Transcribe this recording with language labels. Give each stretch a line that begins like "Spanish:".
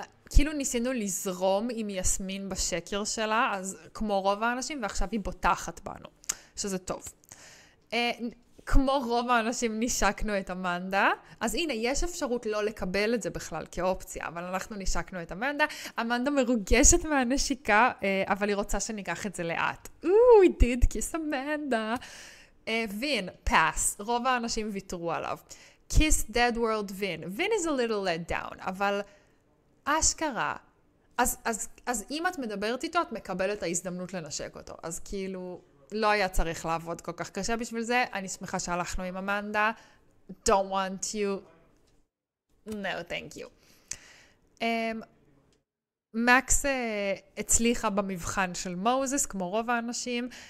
Hebrew: כאילו ניסינו לזרום עם יסמין בשקר שלה, אז כמו רוב האנשים, ועכשיו היא בוטחת בנו, שזה טוב. כמו רוב האנשים נשקנו את אמנדה, אז הנה, יש אפשרות לא לקבל את זה בכלל כאופציה, אבל אנחנו נשקנו את אמנדה. אמנדה מרוגשת מהנשיקה, אבל היא רוצה שניקח את זה לאט.
English: we did kiss אמנדה. וין, pass.
Hebrew: רוב האנשים ויתרו עליו.
English: kiss dead world
Hebrew: וין.
English: וין is a little let down,
Hebrew: אבל אשכרה. אז אם את מדברת איתו, את מקבלת את ההזדמנות לנשק אותו. אז כאילו... לא היה צריך לעבוד כל כך קשה בשביל זה. אני שמחה שהלכנו עם אמנדה.
English: Don't want you. No, thank you.
Hebrew: מקס הצליחה במבחן של מוזס, כמו רוב האנשים.